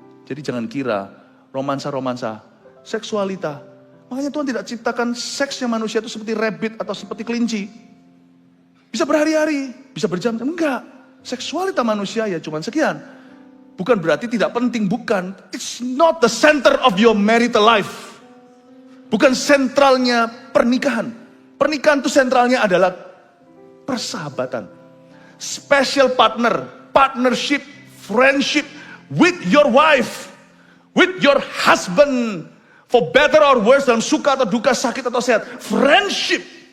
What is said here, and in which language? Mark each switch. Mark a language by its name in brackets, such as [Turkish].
[Indonesian] Jadi jangan kira romansa-romansa, seksualita. Makanya Tuhan tidak ciptakan seksnya manusia itu seperti rabbit atau seperti kelinci. Bisa berhari-hari, bisa berjam-jam, enggak. Seksualita manusia ya cuma sekian. Bukan berarti tidak penting, bukan. [English] It's not the center of your marital life. [Indonesian] Bukan sentralnya pernikahan. Pernikahan itu sentralnya adalah persahabatan. [English] Special partner, partnership, friendship with your wife, with your husband, for better or worse, [Indonesian] dalam suka atau duka, sakit atau sehat. [English] Friendship.